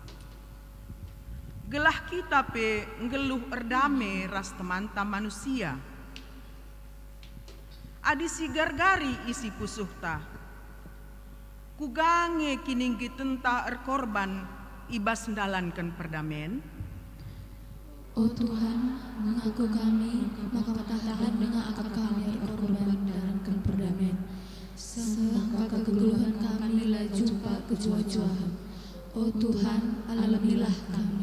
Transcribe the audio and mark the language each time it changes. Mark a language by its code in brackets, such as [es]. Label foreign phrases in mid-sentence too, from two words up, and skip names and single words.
[btx] Gelah kita pe ngeluh erdame ras temanta manusia. Adi si gargari isi pusuhta. Kugange kininggi tenta erkorban ibas ndalankan perdamen. [id] Oh Tuhan, mengaku kami, maka patahkan dengan akal kami berkorban dalam perdamaian. [btx] Maka kegeluhan kami lah jumpa kejua-juaan. [id] Oh Tuhan, alamilah kami.